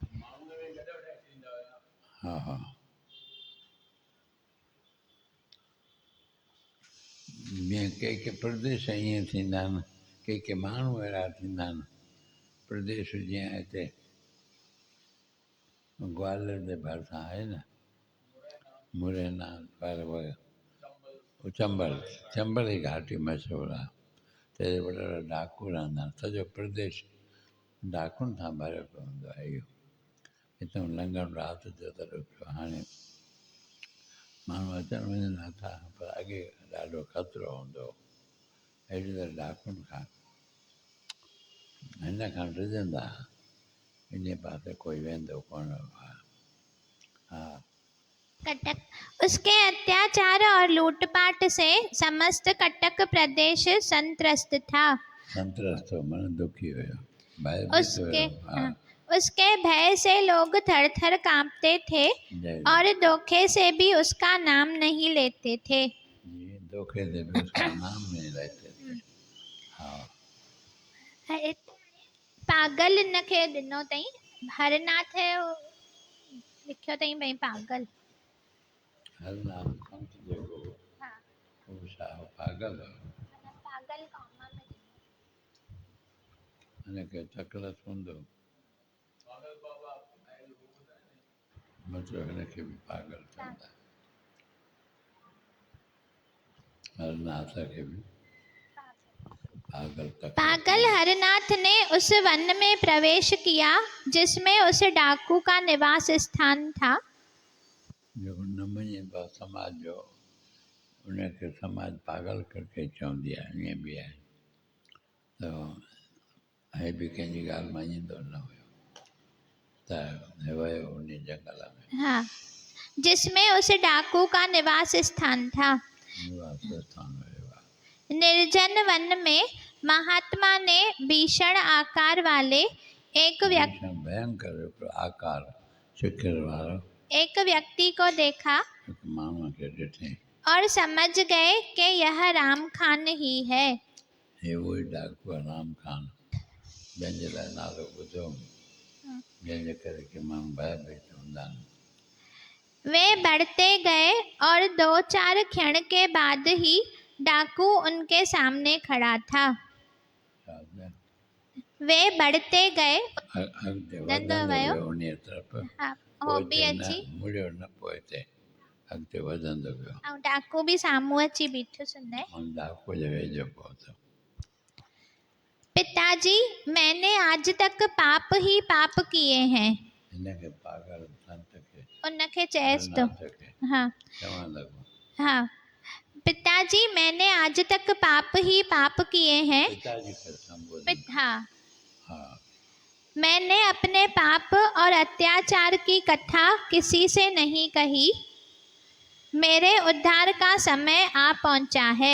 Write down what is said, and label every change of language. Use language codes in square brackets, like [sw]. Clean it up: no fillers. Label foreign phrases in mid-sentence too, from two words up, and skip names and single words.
[sd] हा हा जीअं के प्रदेश ईअं थींदा आहिनि के माण्हू अहिड़ा थींदा आहिनि प्रदेश जीअं हिते ग्वालियर जे भरिसां आहे न मुरैना पर चंबल चंबल जी घाटी मशहूरु आहे त वॾा वॾा डाकू रहंदा आहिनि सॼो प्रदेश डाकुनि सां भरियो पियो हूंदो आहे इहो हितां लंघण राति जो त ॾुखियो हाणे माण्हू अचनि वञनि नथा पर अॻे ॾाढो ख़तरो हूंदो हो अहिड़ी त डाकुनि खां हिन खां डिॼंदा इन पासे कोई वेंदो कोन हुओ हा [hi] कटक उसके अत्याचार और लूटपाट से समस्त कटक प्रदेश संत्रस्त था। [sd] संतरस्त मन दुखी हुयो [hi] उसके [sd] भयभीत हुयो [hi] उसके भय से लोग थर थर कांपते थे और धोखे से भी उसका नाम नहीं लेते थे। ये धोखे से भी उसका नाम नहीं लेते थे हाँ [sd] पागल इन खे ॾिनो अथई हरनाथ लिखियो अथई भई पागल हर नाम संत जेको हाँ वो छा पागल हो पागल कौमा में हिनखे तकड़स हूंदो मतिलबु हिनखे बि पागल चवंदा हरनाथ खे बि पागल [hi] पागल हरनाथ ने उस वन में प्रवेश किया जिसमें उस डाकू का निवास स्थान था। [sd] जेको न मञे समाज जो उनखे समाज पागल करके चवंदी आहे ईअं बि आहे त हे बि कंहिंजी ॻाल्हि मञींदो न हुयो त वियो उन जंगल में [hi] हाँ जिसमें उस डाकू का निवास स्थान था। [sd] निवास स्थान वियो आहे [hi] निर्जन वन में महात्मा ने भीषण आकार वाले एक [sd] भयंकर हिकिड़ो आकार शिखर वारो [hi] एक व्यक्ति को देखा [sd] हिकु माण्हूअ खे ॾिठईं [hi] और समझ गए कि यह राम खान ही है। [sd] हे उहो ई डाकू आहे राम खान जंहिंजे लाइ नालो ॿुधो जंहिंजे करे की माण्हू भयभीत हूंदा आहिनि [hi] वे बढ़ते गए और 2-4 क्षण के बाद ही डाकू उनके सामने खड़ा था। वे बढ़ते गए [sd] अॻिते धंधो वधंदो वियो वियो उन तरफ़ हाँ हो पोइ बि हिते अची न मुड़ियो न पोइ हिते अॻिते वधंदो वियो ऐं डाकू बि साम्हूं अची बीठो सुन ऐं डाकू जे वेझो पहुतो [hi] पिताजी मैंने आज तक पाप ही पाप किए हैं। [sd] हिनखे पागल संत खे उनखे चएसि तो हरनाथ खे हाँ चवणु लॻो [hi] हाँ पिताजी मैंने आज तक पाप ही पाप किए हैं। [sd] पिताजी खे संबोधन हाँ हा [hi] मैंने अपने पाप और अत्याचार की कथा किसी से नहीं कही। मेरे उद्धार का समय आ पहुंचा है।